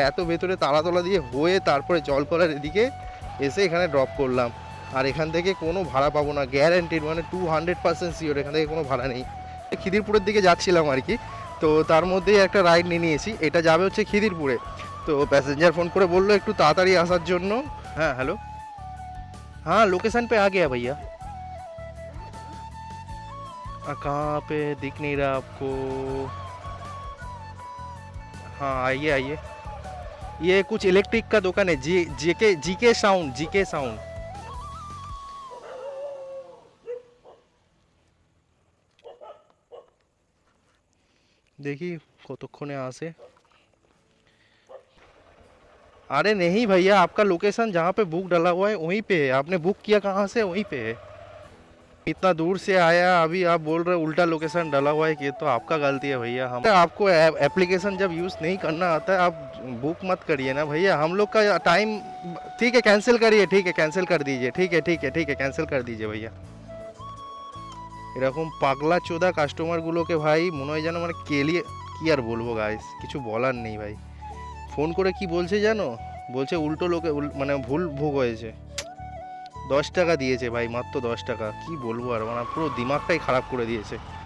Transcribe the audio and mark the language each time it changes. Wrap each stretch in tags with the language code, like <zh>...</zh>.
<bn>এত ভেতরে তালাতলা দিয়ে হয়ে তারপরে জলকলার এদিকে এসে এখানে ড্রপ করলাম। আর এখান থেকে কোনো ভাড়া পাবো না গ্যারান্টিড, মানে 200% শিওর এখান থেকে কোনো ভাড়া নেই। খিদিরপুরের দিকে যাচ্ছিলাম আর কি, তো তার মধ্যেই একটা রাইড নিয়ে নিয়েছি। এটা যাবে হচ্ছে খিদিরপুরে। তো প্যাসেঞ্জার ফোন করে বললো একটু তাড়াতাড়ি আসার জন্য। হ্যাঁ হ্যালো,</bn> <hi>हाँ लोकेशन पे आ गया भैया। कहाँ पे दिख नहीं रहा आपको? हाँ आइए आइए, ये कुछ इलेक्ट्रिक का दुकान है, जीके साउंड, जीके साउंड। देखिए</hi> <bn>কতক্ষণে আসে।</bn> <hi>अरे नहीं भैया, आपका लोकेशन जहाँ पे बुक डाला हुआ है वहीं पे है। आपने बुक किया कहाँ से? वहीं पे है। इतना दूर से आया, अभी आप बोल रहे उल्टा लोकेशन डाला हुआ है, कि तो आपका गलती है भैया। हम आपको एप्लीकेशन जब यूज़ नहीं करना आता है आप बुक मत करिए ना भैया। हम लोग का टाइम ठीक है, कैंसिल करिए। ठीक है कैंसिल कर दीजिए। ठीक है ठीक है ठीक है कैंसिल कर दीजिए भैया।</hi> <bn>এরকম পাগলা চোদা কাস্টমারগুলোকে ভাই মনে হয় যেন মানে কেলিয়ে, কি আর বলবো গাইস, কিছু বলার নেই ভাই। ফোন করে কি বলছে জানো, বলছে উল্টো লোকে মানে ভুল ভোগ হয়েছে। 10 টাকা দিয়েছে ভাই, মাত্র 10 টাকা। কি বলবো আর, মানে পুরো দিমাগটাই খারাপ করে দিয়েছে।</bn>